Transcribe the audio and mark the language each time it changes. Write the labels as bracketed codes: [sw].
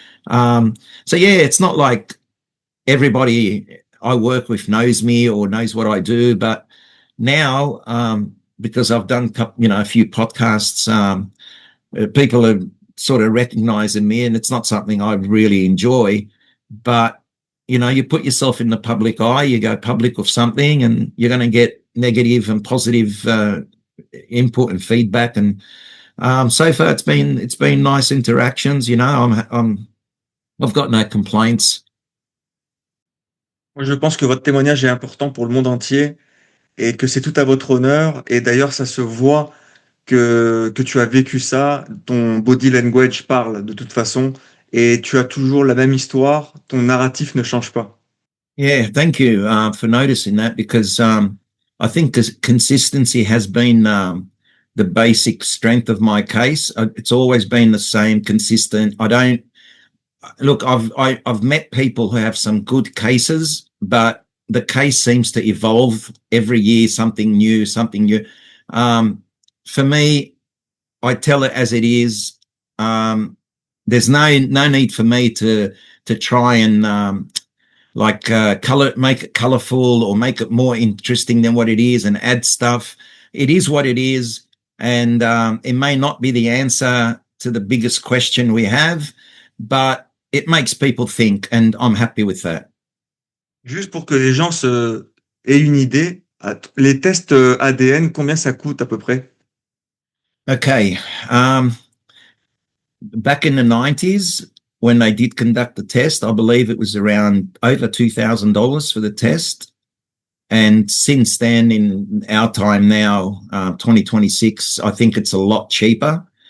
[en] So yeah, it's not like everybody I work with knows me or knows what I do, but now, because I've done, a few podcasts, people are sort of recognizing me, and it's not something I really enjoy, but you put yourself in the public eye, you go public with something, and you're going to get negative and positive input and feedback. And so far it's been nice interactions. I've got no complaints. [fr] Moi, je pense que votre témoignage est important pour le monde entier et que c'est tout à votre honneur. Et d'ailleurs, ça se voit que tu as vécu ça. Ton [en] body language [fr] parle de toute façon et tu as toujours la même histoire. Ton narratif ne change pas. [en] Yeah, thank you for noticing that, because I think consistency has been the basic strength of my case. It's always been the same, consistent. I don't look. I've met people who have some good cases, but the case seems to evolve every year. Something new, something new. For me, I tell it as it is. There's no need for me to try and make it colorful or make it more interesting than what it is and add stuff. It is what it is, and it may not be the answer to the biggest question we have, but it makes people think, and I'm happy with that. [fr] Juste pour que les gens aient une idée, les tests ADN, combien ça coûte à peu près? Okay. [en] Back in the 90s, when they did conduct the test, I believe it was around over $2,000 for the test. And since then, in our time now, 2026, I think it's a lot cheaper.